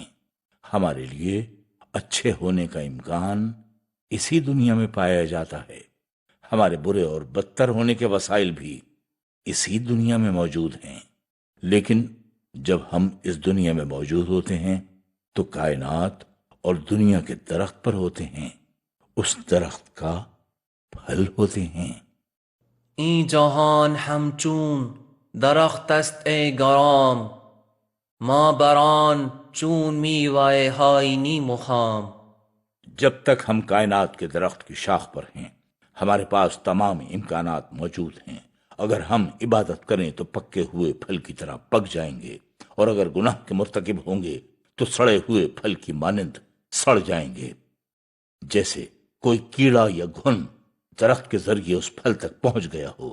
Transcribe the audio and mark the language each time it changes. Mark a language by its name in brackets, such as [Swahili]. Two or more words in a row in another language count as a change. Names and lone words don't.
[Urdu] ہمارے لیے اچھے ہونے کا امکان اسی دنیا میں پایا جاتا ہے، ہمارے برے اور بدتر ہونے کے وسائل بھی اسی دنیا میں موجود ہیں۔ لیکن جب ہم اس دنیا میں موجود ہوتے ہیں تو کائنات اور دنیا کے درخت پر ہوتے ہیں، اس درخت کا پھل ہوتے ہیں۔ [Persian] این جهان همچون درخت است ای گرام، ما بران چون میوه های نیم و خام۔ [Urdu] جب تک ہم کائنات کے درخت کی شاخ پر ہیں ہمارے پاس تمام امکانات موجود ہیں۔ اگر ہم عبادت کریں تو پکے ہوئے پھل کی طرح پک جائیں گے، اور اگر گناہ کے مرتکب ہوں گے تو سڑے ہوئے پھل کی مانند سڑ جائیں گے، جیسے کوئی کیڑا یا گھن درخت کے ذریعے اس پھل تک پہنچ گیا ہو۔